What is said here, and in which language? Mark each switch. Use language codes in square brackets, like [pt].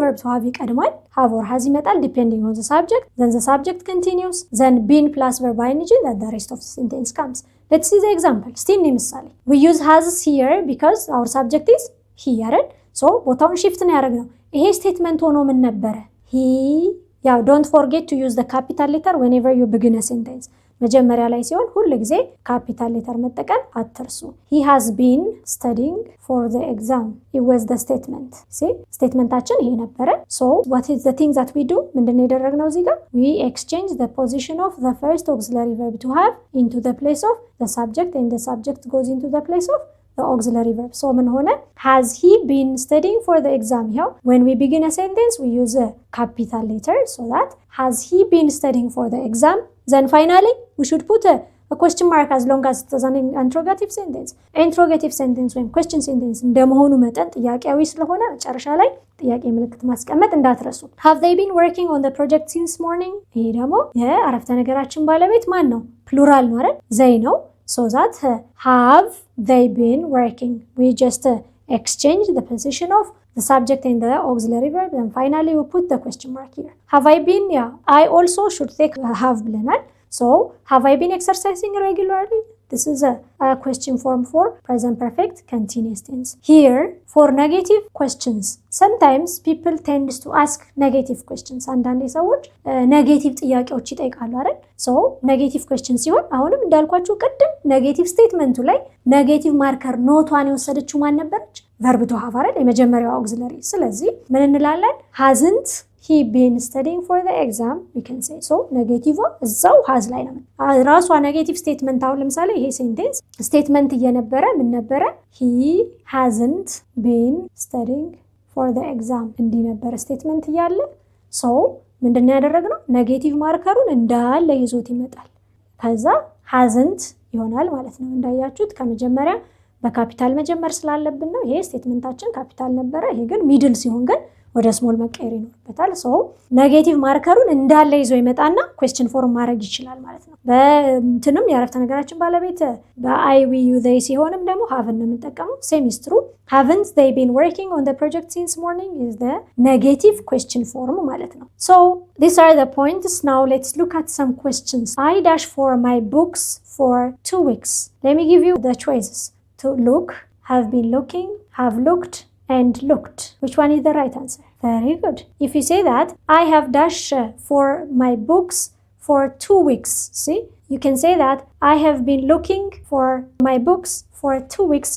[en] verb to have [am] ይቀድማል። [en] have or has [am] ይመጣል [en] depending on the subject. Then the subject continues. Then been plus verb ing then the rest of the sentence comes. Let's see the example. [am] እስቲ እኔ ምሳሌ [en] we use has here because our subject is he [am] አይደል? So ቦታውን shift ነው ያደረግነው። ይሄ ስቴትመንት ሆኖ ምን ነበረ? [en] he don't forget to use the capital letter whenever you begin a sentence. [am] መጀመሪያ ላይ ሲሆን ሁሉ ጊዜ ካፒታል ሌተር መጠቀም አትርሱ። [en] he has been studying for the exam. it was the statement. see [am] ስቴትመንታችን ይሄ ነበረ። [en] so what is the thing that we do? [am] ምንድነው ያደረግነው እዚህ ጋር? [en] we exchange the position of the first auxiliary verb to have into the place of the subject and the subject goes into the place of the auxiliary verb. so [am] ምን ሆነ? [en] has he been studying for the exam? here when we begin a sentence we use a capital letter so that has he been studying for the exam. then finally we should put a question mark as long as it is an interrogative sentence. interrogative sentence [am] ወይም question sentence እንደመሆኑ መጠን ጥያቄያዊ ስለሆነ መጨረሻ ላይ ጥያቄ ምልክት ማስቀመጥ እንዳትረሱ። [en] have they been working on the project since morning? [am] ይሄ ደግሞ የአረፍተ ነገራችን ባለቤት ማን ነው? ፕሉራል ነው አይደል? [en] they [am] ነው። [en] so that have they been working, we just exchange the position of the subject and the auxiliary verb and finally we put the question mark here. have I been? I also should take have [am] ብለናል። [en] so have I been exercising regularly? this is a question form for present perfect continuous tense. here for negative questions sometimes people tend to ask negative questions. [am] አንዳንዴ ሰዎች ኔጌቲቭ ጥያቄዎች ይጠይቃሉ አይደል? [en] so negative question [am] ሲሆን አሁንም እንዳልኳችሁ ቅድም ኔጌቲቭ ስቴትመንቱ ላይ ኔጌቲቭ ማርከር ኖቷን የወሰደችው ማን ነበረች? [en] verb to have [am] አይደል? የመጀመሪያው auxiliary። ስለዚህ ምን እንላለን? [en] hasn't he been studying for the exam? we can say so [am] ኔጌቲቭ እዛው has ላይ ነው። ራሷ ኔጌቲቭ ስቴትመንት አሁን ለምሳሌ ይሄ ሴንቴንስ ስቴትመንት እየነበረ ምን ነበረ? [en] he hasn't been studying for the exam [am] እንዲህ ነበር ስቴትመንት እያለ [en] so [am] ምንድነው ያደረግነው? ኔጌቲቭ ማርከሩን እንዳለ ይዞት ይመጣል። ከዛ hasn't ይሆናል ማለት ነው። እንዳያችሁት ከመጀመሪያ በካፒታል መጀመር ስላለብን ነው። ይሄ ስቴትመንታችን ካፒታል ነበረ። ይሄ ግን ሚድል ሲሆን ግን ወደ ስሞል መቀየር ይኖርበታል። ሶ ኔጌቲቭ ማርከሩን እንዳለ ይዞ ይመጣና ኩዌስችን ፎርም ማድረግ ይችላል ማለት ነው። በእንትንም የአረፍተ ነገራችን ባለቤት በአይ ዊ ዩ ዜይ ሲሆንም ደግሞ ሃቭን ነው የምንጠቀመው። [en] ሴም ኢዝ ትሩ። haven't they been working on the project since morning [am] is the negative question form ማለት ነው። [en] so these are the points. now let's look at some questions. I dash for my books for 2 weeks. let me give you the choices. to look, have been looking, have looked and looked. which one is the right answer? Very good. if you say that I have dashed for my books for 2 weeks, see, you can say that I have been looking for my books for 2 weeks.